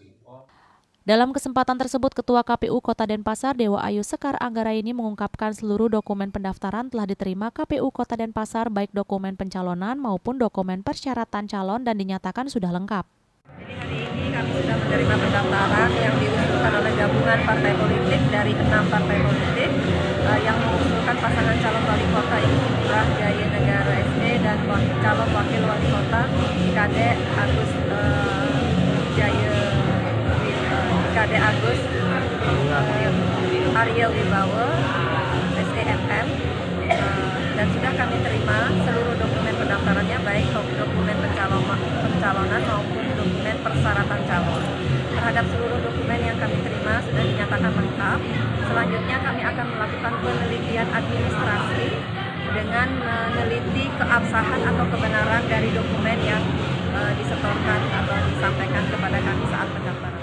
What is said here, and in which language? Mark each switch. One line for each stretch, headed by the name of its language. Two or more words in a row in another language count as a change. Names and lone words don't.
Indonesian: Dalam kesempatan tersebut, Ketua KPU Kota Denpasar Dewa Ayu Sekar Anggaraini mengungkapkan seluruh dokumen pendaftaran telah diterima KPU Kota Denpasar, baik dokumen pencalonan maupun dokumen persyaratan calon, dan dinyatakan sudah lengkap. Jadi hari ini kami sudah menerima pendaftaran yang diusulkan oleh gabungan partai politik dari 6 partai politik yang mengusulkan pasangan calon wali kota I Gusti Ngurah Jaya Negara SD dan calon wakil wali kota Kadek Agus Kadek Agus Arya Wibawa SDMM, dan sudah kami terima seluruh dokumen pendaftarannya, baik dokumen pencalonan maupun dokumen persyaratan calon. Terhadap seluruh dokumen yang kami terima sudah dinyatakan lengkap. Selanjutnya kami akan melakukan penelitian administrasi dengan meneliti keabsahan atau kebenaran dari dokumen yang disetorkan atau disampaikan kepada kami saat pendaftaran.